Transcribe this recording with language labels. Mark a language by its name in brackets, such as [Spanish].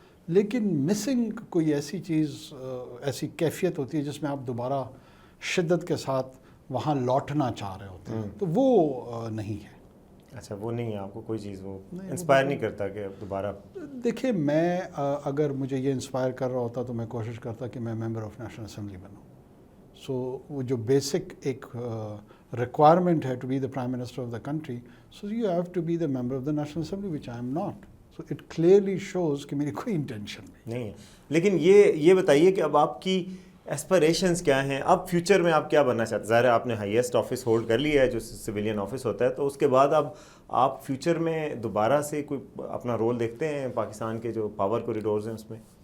[Urdu] لیکن مسنگ کوئی ایسی چیز، ایسی کیفیت ہوتی ہے جس میں آپ دوبارہ شدت کے ساتھ وہاں لوٹنا چاہ رہے ہوتے ہیں، تو وہ نہیں ہے. اچھا، وہ نہیں ہے آپ کو کوئی چیز وہ انسپائر نہیں کرتا کہ دوبارہ؟ دیکھیں، میں اگر مجھے یہ انسپائر کر رہا ہوتا تو میں کوشش کرتا کہ میں ممبر آف نیشنل اسمبلی بنوں. [English] so [Urdu] وہ جو [English] basic [Urdu] ایک [English] requirement [Urdu] ہے [English] To be the prime minister of the country, so you have to be the member of the national assembly which I am not. So it clearly shows [Urdu] کہ میری کوئی [English] intention [Urdu] نہیں ہے. لیکن یہ بتائیے کہ اب آپ کی ایسپریشنز کیا ہیں؟ اب فیوچر میں آپ کیا بننا چاہتے ہیں؟ ظاہر ہے آپ نے ہائیسٹ آفس ہولڈ کر لیا ہے جو سویلین آفس ہوتا ہے، تو اس کے بعد اب آپ فیوچر میں دوبارہ سے کوئی اپنا رول دیکھتے ہیں پاکستان کے جو پاور کوریڈورز ہیں اس میں؟